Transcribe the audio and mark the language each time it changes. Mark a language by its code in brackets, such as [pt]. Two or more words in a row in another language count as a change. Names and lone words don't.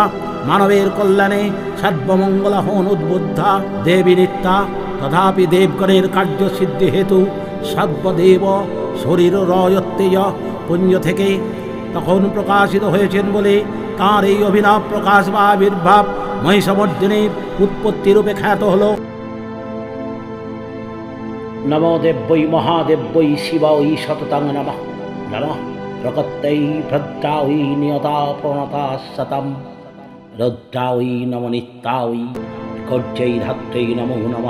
[bn] মানবের কল্যাণে সর্বমঙ্গল হন উদ্বুদ্ধা দেবী নিত্যা। তথাপি দেবগণের কার্যসিদ্ধি হেতু সর্বদেব শরীর রয়ত্তেজ পুঞ্জ থেকে তখন প্রকাশিত হয়েছেন বলে তাঁর এই অভিনব প্রকাশ বা আবির্ভাব মহিষমর্দিনীর উৎপত্তি রূপে খ্যাত হল। [sa] নমো দেব্যৈ মহাদেব্যৈ শিবাই সততং নমঃ। নমঃ প্রকৃত্যৈ ভদ্রাই নিয়তা প্রণতা শতম। রুদ্রাই নম নিত্যাই গর্জৈ ধাত্রৈ নমো নমঃ।